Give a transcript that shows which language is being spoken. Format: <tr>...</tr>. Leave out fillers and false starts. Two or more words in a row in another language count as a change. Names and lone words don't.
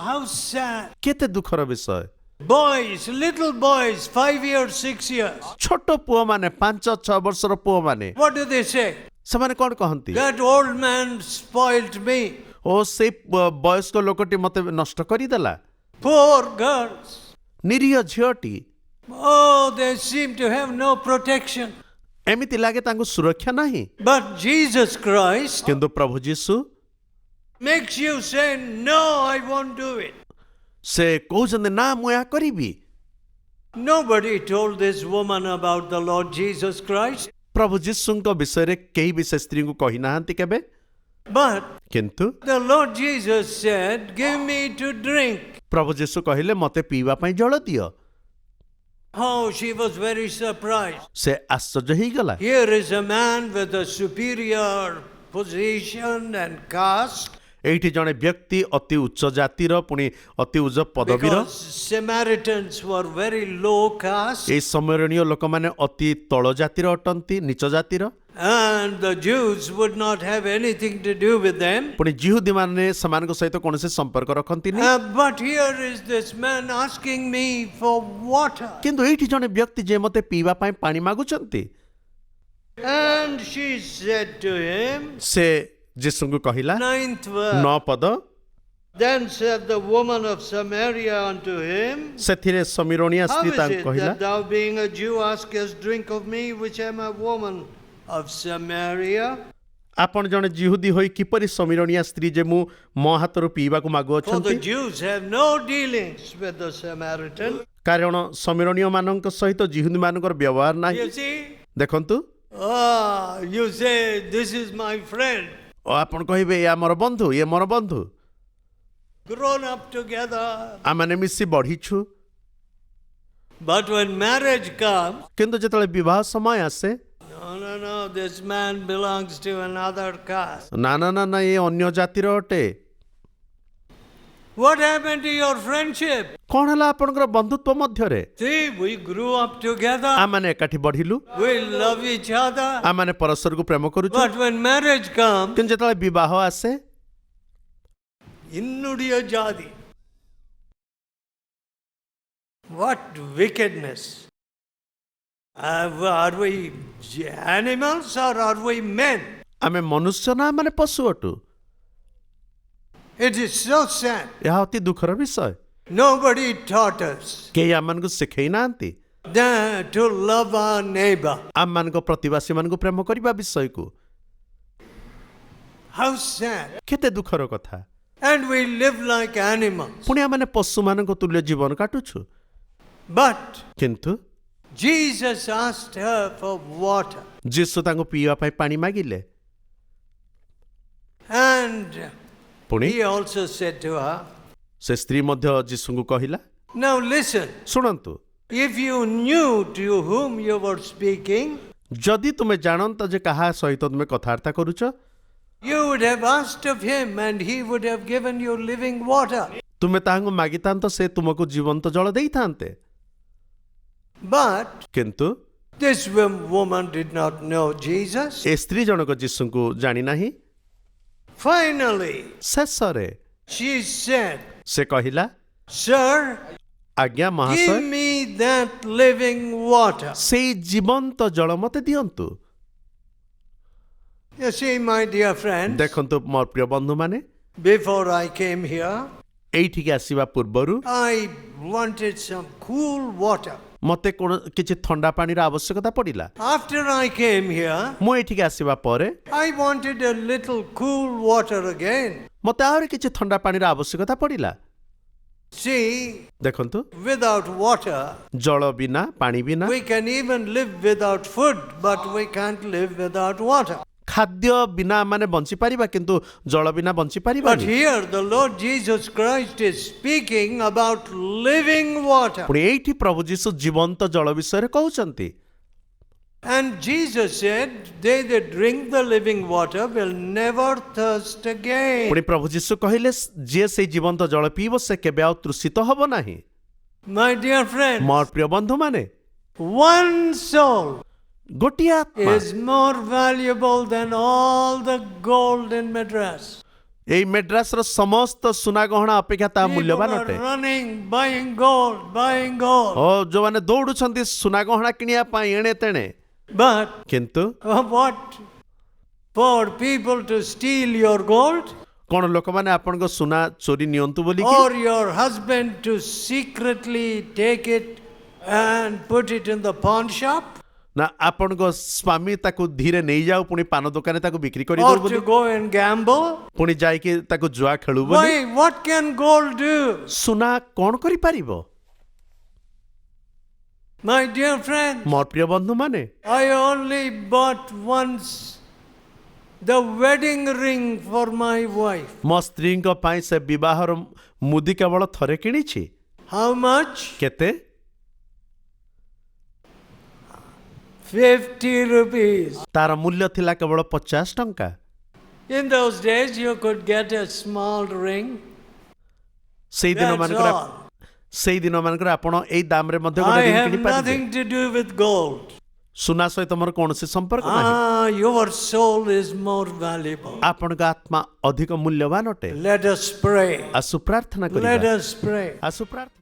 <en>How sad.</en> <or>କେତେ ଦୁଃଖର ବିଷୟ</or> <en>Boys, little boys, 5 years, 6 years.</en> <or>ଛୋଟ ପୁଅମାନେ 5-6 ବର୍ଷର ପୁଅମାନେ</or> <en>What do they say?</en> <or>ସେମାନେ କ'ଣ କହନ୍ତି?</or> <en>That old man spoiled me.</en> <or>ଓ ସେଇ ବୟସ୍କ ଲୋକଟି ମତେ ନଷ୍ଟ କରିଦେଲା।</or> <en>Poor girls.</en> <or>ନିରୀହ ଝିଅଟି।</or> <en>Oh, they seem to have no protection.</en> <or>ଏମିତି ଲାଗେ ତାଙ୍କୁ ସୁରକ୍ଷା ନାହିଁ।</or> <en>But Jesus Christ</en> <or>କିନ୍ତୁ ପ୍ରଭୁ ଯୀଶୁ</or> <en>makes you say, no, I won't do it.</en> <or>ସେ କହୁଛନ୍ତି ନା ମୁଁ ଏହା କରିବି।</or> <en>Nobody told this woman about the Lord Jesus Christ.</en> <or>ପ୍ରଭୁ ଯୀଶୁଙ୍କ ବିଷୟରେ କେହି ବି ସେ ସ୍ତ୍ରୀଙ୍କୁ କହିନାହାନ୍ତି କେବେ।</or> <en>But</en> <or>କିନ୍ତୁ</or> <en>the Lord Jesus said, give me to drink.</en> <or>ପ୍ରଭୁ ଯୀଶୁ କହିଲେ ମତେ ପିଇବା ପାଇଁ ଜଳ ଦିଅ।</or> <en>Oh, she was very surprised.</en> <or>ସେ ଆଶ୍ଚର୍ଯ୍ୟ ହେଇଗଲା।</or> <en>Here is a man with a superior position and caste.</en> <or>ଏଇଠି ଜଣେ ବ୍ୟକ୍ତି ଅତି ଉଚ୍ଚ ଜାତିର ପୁଣି ଅତି ଉଚ୍ଚ ପଦବୀର।</or> <en>Because Samaritans were very low caste.</en> <or>ଏଇ ସମରଣୀୟ ଲୋକମାନେ ଅତି ତଳ ଜାତିର ଅଟନ୍ତି, ନିଚ ଜାତିର।</or> <en>And the Jews would not have anything to do with them.</en> <or>ପୁଣି ଜିହୁଦୀମାନେ ସେମାନଙ୍କ ସହିତ କୌଣସି ସମ୍ପର୍କ ରଖନ୍ତିନି।</or> <en>But here is this man asking me for water.</en> <or>କିନ୍ତୁ ଏଇଠି ଜଣେ ବ୍ୟକ୍ତି ଯେ ମତେ ପିଇବା ପାଇଁ ପାଣି ମାଗୁଛନ୍ତି।</or> <en>And she said to him,</en> <or>ସେ ଯୀଶୁଙ୍କୁ କହିଲା</or> <en>9th verse,</en> <or>9 ପଦ,</or> <en>then said the woman of Samaria unto him,</en> <or>ସେଥିରେ ସମୀରଣିଆ</or> <en>how</en> <or>ସ୍ତ୍ରୀ</or> <en>is</en> <or>ତାଙ୍କୁ</or> <en>it</en> <or>କହିଲା</or> <en>that thou being a Jew askest drink of me, which am a woman of Samaria?</en> <or>ଆପଣ ଜଣେ ଜିହୁଦୀ ହୋଇ କିପରି ସମୀରଣିଆ ସ୍ତ୍ରୀ ଯେ ମୁଁ ମୋ ହାତରୁ ପିଇବାକୁ</or> <en>For the</en> <or>ମାଗୁଅଛନ୍ତି।</or> <en>Jews have no dealings with the Samaritan.</en> <or>କାରଣ ସମୀରଣୀୟ ମାନଙ୍କ ସହିତ ଜିହୁଦୀ ମାନଙ୍କର ବ୍ୟବହାର ନାହିଁ।</or> <en>You see?</en> <or>ଦେଖନ୍ତୁ,</or> <en>You say, this is my friend.</en> <or>ଓ ଆପଣ କହିବେ ଇଏ ମୋର ବନ୍ଧୁ, ଇଏ ମୋର ବନ୍ଧୁ,</or> <en>Grown up together.</en> <or>ଆମମାନେ ମିଶି ବଢିଛୁ।</or> <en>But when marriage comes,</en> <or>କିନ୍ତୁ ଯେତେବେଳେ ବିବାହ ସମୟ ଆସେ,</or> <en>no, this man belongs to another caste.</en> <or>ନା ନା ନା ନା, ଇଏ ଅନ୍ୟ ଜାତିର ଅଟେ।</or> <en>What happened to your friendship?</en> <or>କ'ଣ ହେଲା ଆପଣଙ୍କର ବନ୍ଧୁତ୍ୱ ମଧ୍ୟରେ?</or> <en>See, we grew up together.</en> <or>ଆମମାନେ ଏକାଠି ବଢିଲୁ,</or> <en>We love each other.</en> <or>ଆମମାନେ ପରସ୍ପରକୁ ପ୍ରେମ କରୁଛୁ।</or> <en>But when marriage comes,</en> <or>କିନ୍ତୁ ଯେତେବେଳେ ବିବାହ ଆସେ, innudiya jadi.</or> <en>What wickedness. Are we animals or are we men?</en> <or>ଆମେ ମନୁଷ୍ୟ ନା ମାନେ ପଶୁ ଅଟୁ?</or> <en>It is so sad.</en> <or>ଏହା ଅତି ଦୁଃଖର ବିଷୟ।</or> <en>Nobody taught us</en> <or>କେହି ଆମମାନଙ୍କୁ ଶିଖେଇ ନାହାନ୍ତି</or> <en>that to love our neighbor.</en> <or>ଆମମାନଙ୍କ ପ୍ରତିବାସୀ ମାନଙ୍କୁ ପ୍ରେମ କରିବା ବିଷୟକୁ।</or> <en>How sad.</en> <or>କେତେ ଦୁଃଖର କଥା।</or> <en>And we live like animals.</en> <or>ପୁଣି ଆମମାନେ ପଶୁମାନଙ୍କ ତୁଲ୍ୟ ଜୀବନ କାଟୁଛୁ।</or> <en>But</en> <or>କିନ୍ତୁ</or> <en>Jesus asked her for water.</en> <or>ଯୀଶୁ ତାଙ୍କୁ ପିଇବା ପାଇଁ ପାଣି ମାଗିଲେ।</or> <en>And</en> <or>ପୁଣି</or> <en>he also said to her,</en> <or>ସେ ସ୍ତ୍ରୀ ମଧ୍ୟ ଯୀଶୁଙ୍କୁ କହିଲା,</or> <en>now listen,</en> <or>ଶୁଣନ୍ତୁ,</or> <en>if you knew to whom you were speaking,</en> <or>ଯଦି ତୁମେ ଜାଣନ୍ତ ଯେ କାହା ସହିତ ତୁମେ କଥାବାର୍ତ୍ତା କରୁଛ,</or> <en>you would have asked of him and he would have given you living water.</en> <or>ତୁମେ ତାହାଙ୍କୁ ମାଗିଥାନ୍ତ, ସେ ତୁମକୁ ଜୀବନ୍ତ ଜଳ ଦେଇଥାନ୍ତେ।</or> <en>But</en> <or>କିନ୍ତୁ</or> <en>this woman did not know Jesus.</en> <or>ଏ ସ୍ତ୍ରୀ ଜଣକ ଯୀଶୁଙ୍କୁ ଜାଣିନାହିଁ।</or> <en>Finally,</en> <or>ଶେଷରେ</or> <en>she said,</en> <or>ସେ କହିଲା,</or> <en>Sir,</en> <or>ଆଜ୍ଞା</or> <en>give</en> <or>ମହାଶୟ,</or> <en>me that living water.</en> <or>ସେଇ ଜୀବନ୍ତ ଜଳ ମତେ ଦିଅନ୍ତୁ।</or> <en>You see, my dear friends,</en> <or>ଦେଖନ୍ତୁ ମୋର ପ୍ରିୟ ବନ୍ଧୁମାନେ,</or> <en>before I came here,</en> <or>ଏଇଠିକି ଆସିବା ପୂର୍ବରୁ</or> <en>I wanted some cool water.</en> <or>ମତେ କିଛି ଥଣ୍ଡା ପାଣିର ଆବଶ୍ୟକତା ପଡ଼ିଲା।</or> <en>After I came here,</en> <or>ମୁଁ ଏଇଠିକି ଆସିବା ପରେ</or> <en>I wanted a little cool water again.</en> <or>ମତେ ଆହୁରି କିଛି ଥଣ୍ଡା ପାଣିର ଆବଶ୍ୟକତା ପଡ଼ିଲା।</or> <en>See,</en> <or>ଦେଖନ୍ତୁ,</or> <en>without water,</en> <or>ଜଳ ବିନା, ପାଣି ବିନା,</or> <en>we can even live without food, but we can't live without water.</en> <or>ଖାଦ୍ୟ ବିନା ମାନେ ବଞ୍ଚିପାରିବା, କିନ୍ତୁ ଜଳ ବିନା</or> <en>But</en> <or>ବଞ୍ଚିପାରିବାନି।</or> <en>here the Lord Jesus Christ is speaking about living water.</en> <or>ପୁଣି ଏଇଠି ପ୍ରଭୁ ଯୀଶୁ ଜୀବନ୍ତ ଜଳ ବିଷୟରେ କହୁଛନ୍ତି।</or> <en>And Jesus said, they that drink the living water will never thirst again.</en> <or>ପୁଣି ପ୍ରଭୁ ଯୀଶୁ କହିଲେ, ଯିଏ ସେଇ ଜୀବନ୍ତ ଜଳ ପିଇବ ସେ କେବେ ଆଉ ତୃଷିତ ହବ ନାହିଁ।</or> <en>My dear friends,</en> <or>ମୋର ପ୍ରିୟ ବନ୍ଧୁମାନେ,</or> <en>one soul</en> <or>ଗୋଟିଏ ଆତ୍ମା</or> <en>is more valuable than all the gold in Madras.</en> <or>ଏଇ ମେଡ୍ରାସର ସମସ୍ତ ସୁନା ଗହଣା ଅପେକ୍ଷା ତାହା</or> <en>People</en> <or>ମୂଲ୍ୟବାନ</or> <en>are</en> <or>ଅଟେ।</or> <en>running, buying gold, buying gold.</en> <or>ଓ ଯୋଉମାନେ ଦୌଡୁଛନ୍ତି ସୁନା ଗହଣା କିଣିବା ପାଇଁ ଏଣେ ତେଣେ,</or> <en>But</en> <or>କିନ୍ତୁ</or> <en>what? For people to steal your gold?</en> <or>କଣ ଲୋକମାନେ ଆପଣଙ୍କ ସୁନା ଚୋରି ନିଅନ୍ତୁ ବୋଲି</or> <en>Or your husband to secretly take it and put it in the pawn shop?</en> <or>ନା ଆପଣଙ୍କ ସ୍ୱାମୀ ତାକୁ ଧୀରେ ନେଇଯାଉ ପୁଣି ପାନ ଦୋକାନରେ ତାକୁ ବିକ୍ରି କରିଦଉ</or> <en>Or</en> <or>ବୋଲି,</or> <en>to go and gamble?</en> <or>ପୁଣି ଯାଇକି ତାକୁ ଜୁଆ ଖେଳୁ ବୋଲି।</or> <en>Why? What can gold do?</en> <or>ସୁନା କଣ କରିପାରିବ?</or> <en>My dear friend,</en> <or>ମୋର ପ୍ରିୟ ବନ୍ଧୁମାନେ,</or> <en>I only bought once the wedding ring for my wife.</en> <or>ମୋ ସ୍ତ୍ରୀଙ୍କ ପାଇଁ ସେ ବିବାହର ମୁଦି କେବଳ ଥରେ କିଣିଛି।</or> <en>How much?</en> <or>କେତେ?</or> <en>50 rupees.</en> <or>ତାର ମୂଲ୍ୟ ଥିଲା କେବଳ 50 ଟଙ୍କା।</or> <en>In those days, you could get a small ring.</en> <or>ସେଇ ଦିନ</or> <en>That's</en> <or>ମାନଙ୍କରେ</or> <en>all.</en> <or>ସେଇ ଦିନ ମାନଙ୍କରେ ଆପଣ ଏଇ ଦାମରେ ମଧ୍ୟ ଗୋଟେ</or> <en>I</en> <or>ring</or> <en>have</en> <or>କିଣିପାରିବେ।</or> <en>nothing to do with gold.</en> <or>ସୁନା ସହିତ ମୋର କୌଣସି ସମ୍ପର୍କ ନାହିଁ।</or> <en>Your soul is more valuable.</en> <or>ଆପଣଙ୍କ ଆତ୍ମା ଅଧିକ ମୂଲ୍ୟବାନ ଅଟେ।</or> <en>Let us pray.</en> <or>ଆସୁ ପ୍ରାର୍ଥନା</or> <en>Let</en> <or>କରିବା।</or> <en>us pray.</en> <or>ଆସୁ ପ୍ରାର୍ଥନା</or>